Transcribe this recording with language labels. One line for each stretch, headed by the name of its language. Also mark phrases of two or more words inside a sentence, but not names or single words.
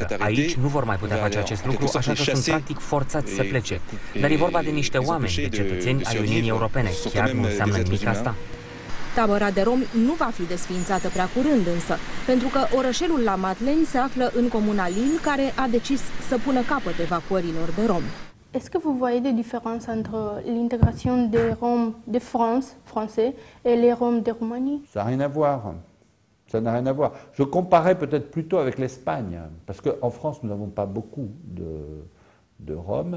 Romanian: Aici nu vor mai putea face acest lucru, așa că sunt practic forțați să plece. Dar e vorba de niște oameni, de cetățeni ai Uniunii Europene. Chiar nu înseamnă nimic asta? Tabăra de romi nu va fi desființată prea curând însă, pentru că orășelul La Madeleine se află în comuna Lille, care a decis să pună capăt evacuărilor de romi.
French: Est-ce que vous voyez des différences entre l'intégration des Roms de France, français, et les Roms de Roumanie? Ça n'a rien à voir. Ça n'a rien à voir. Je comparais peut-être plutôt avec l'Espagne, parce qu'en France, nous n'avons pas beaucoup de Roms.